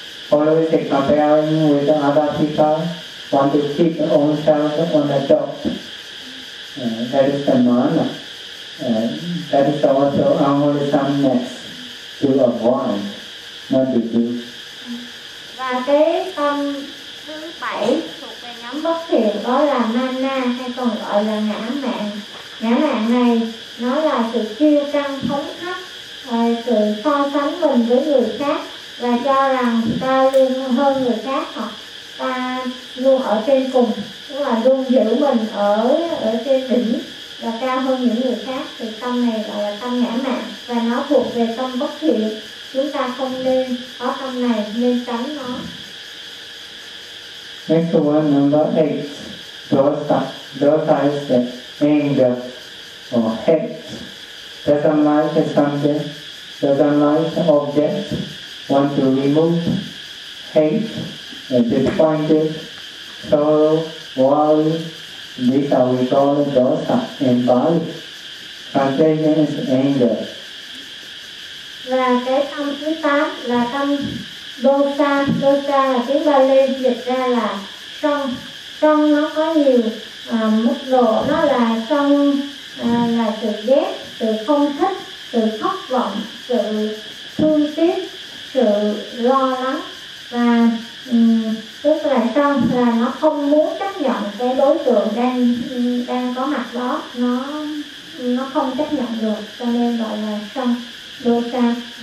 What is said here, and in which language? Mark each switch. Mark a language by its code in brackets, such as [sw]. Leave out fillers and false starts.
[en] Always comparing with other people, want to keep their own self on the top. That is the mana. That is also unwholesomeness to avoid, not to do. [vi] Và cái tâm thứ 7 bất thiện đó là mana, hay còn gọi là ngã mạn. Ngã mạn này nó là sự kiêu căng thống thấp, sự so sánh mình với người khác và cho rằng ta luôn hơn người khác, hoặc ta luôn ở trên cùng, tức là luôn giữ mình ở trên đỉnh và cao hơn những người khác, thì tâm này gọi là tâm ngã mạn và nó thuộc về tâm bất thiện. Chúng ta không nên có tâm này, nên tránh nó. [en] Next one, number 8, dosa. Dosa is the anger or hate. Doesn't like something, doesn't like object, want to remove, hate, disappointed, sorrow, worry. These are we call dosa in Bali. Translation is anger. [vi] Và cái tâm thứ 8 là tâm dosa. Dosa là tiếng Bali, dịch ra là sân. Sân nó có nhiều mức độ nó là trong là sự ghét, sự không thích, sự thất vọng, sự thương tiếc, sự lo lắng, và tức là trong là nó không muốn chấp nhận cái đối tượng đang đang có mặt đó, nó không chấp nhận được, cho nên gọi là trong dosa.